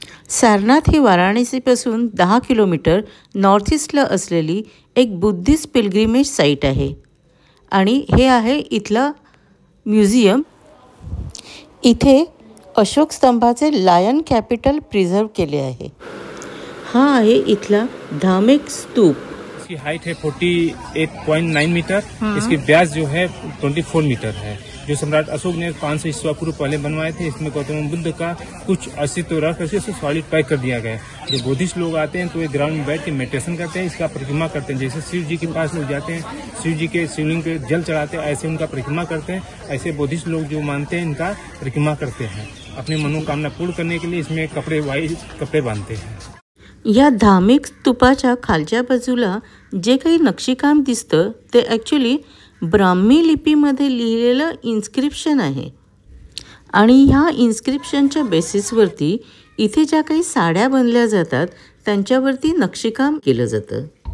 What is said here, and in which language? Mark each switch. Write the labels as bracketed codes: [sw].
[mr] सारनाथ ही वाराणसीपासून 10 kilometre north ईस्टला असलेली एक बुद्धिस्ट पिलग्रिमेज साईट आहे आणि हे आहे इथला म्युझियम। इथे अशोक स्तंभाचे लायन कॅपिटल प्रिझर्व केले आहे। हा आहे इथला धार्मिक स्तूप। [hi] इसकी हाइट है 48.9 मीटर, इसकी व्यास जो है 24 मीटर है। जो सम्राट अशोक ने 500 ईस्वी पूर्व पहले बनवाए थे। इसमें गौतम बुद्ध का कुछ अस्तित्व रख करके इसे सॉलिड पैक कर दिया गया है। जो बुद्धिस्ट लोग आते हैं तो ये ग्राउंड में बैठ के मेडिटेशन करते हैं, इसका परिक्रमा करते हैं। जैसे शिव जी के पास लोग जाते हैं, शिव जी के शिवलिंग पे जल चढ़ाते हैं, ऐसे उनका परिक्रमा करते हैं। ऐसे बुद्धिस्ट लोग जो मानते हैं इनका परिक्रमा करते हैं। अपनी मनोकामना पूर्ण करने के लिए इसमें वाइट कपड़े बांधते हैं। [mr] या धार्मिक स्तूपाच्या खालच्या बाजूला जे काही नक्षीकाम दिसतं ते ॲक्च्युली ब्राह्मी लिपीमध्ये लिहिलेलं इन्स्क्रिप्शन आहे आणि ह्या इन्स्क्रिप्शनच्या बेसिसवरती इथे ज्या काही साड्या बनल्या जातात त्यांच्यावरती नक्षीकाम केलं जातं।